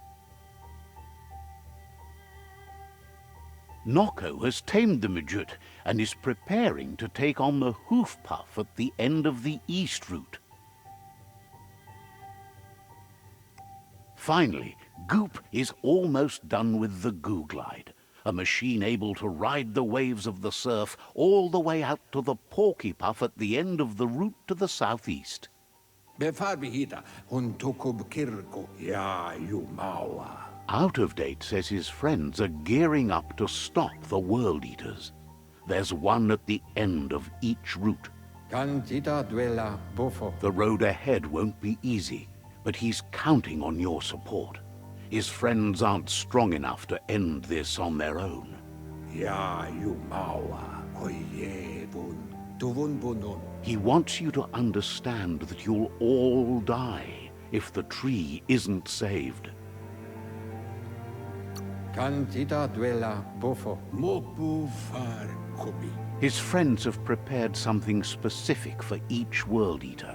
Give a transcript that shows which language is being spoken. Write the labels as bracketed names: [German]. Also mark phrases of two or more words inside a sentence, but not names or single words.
[English] Noko has tamed the Midget and is preparing to take on the Hoof Puff at the end of the East Route. Finally, Goop is almost done with the Goo Glide, a machine able to ride the waves of the surf all the way out to the Porky Puff at the end of the route to the southeast. Befarbihita, hun tukub kirko, ya yumawa. Out of Date says his friends are gearing up to stop the World Eaters. There's one at the end of each route. Cantita duela bofo. The road ahead won't be easy, but he's counting on your support. His friends aren't strong enough to end this on their own. Ya yumawa, koyevun, tuvunbunun. He wants you to understand that you'll all die if the tree isn't saved. Cantita duela bofo. Mopu far kobi. His friends have prepared something specific for each World Eater.